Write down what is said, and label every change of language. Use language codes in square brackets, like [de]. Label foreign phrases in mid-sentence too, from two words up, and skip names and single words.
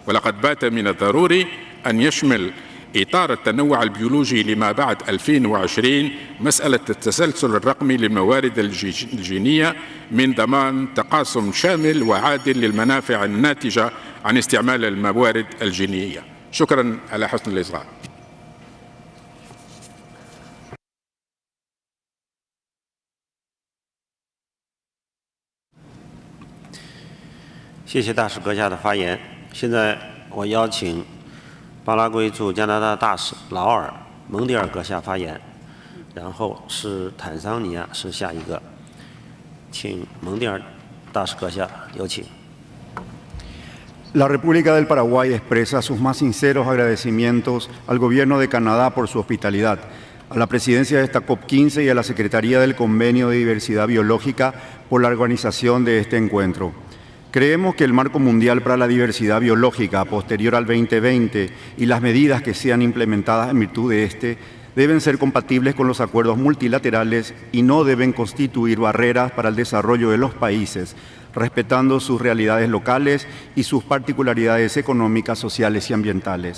[ar] ولقد بات من الضروري أن يشمل إطار التنوع البيولوجي لما بعد 2020 مسألة التسلسل الرقمي للموارد الجينية من ضمان تقاسم شامل وعادل للمنافع الناتجة عن استعمال الموارد الجينية. شكرا على حسن الإصغاء. [zh] 谢谢大使阁下的发言。现在我邀请巴拉圭驻加拿大大使劳尔·蒙迪尔阁下发言，然后是坦桑尼亚是下一个，请蒙迪尔大使阁下有请。 [es] La República del Paraguay expresa sus más sinceros agradecimientos al Gobierno de Canadá por su hospitalidad, a la presidencia de esta COP-15 y a la Secretaría del Convenio de Diversidad Biológica por la organización de este encuentro. Creemos que el marco mundial para la diversidad biológica posterior al 2020 y las medidas que sean implementadas en virtud de este deben ser compatibles con los acuerdos multilaterales y no deben constituir barreras para el desarrollo de los países, respetando sus realidades locales y sus particularidades económicas, sociales y ambientales.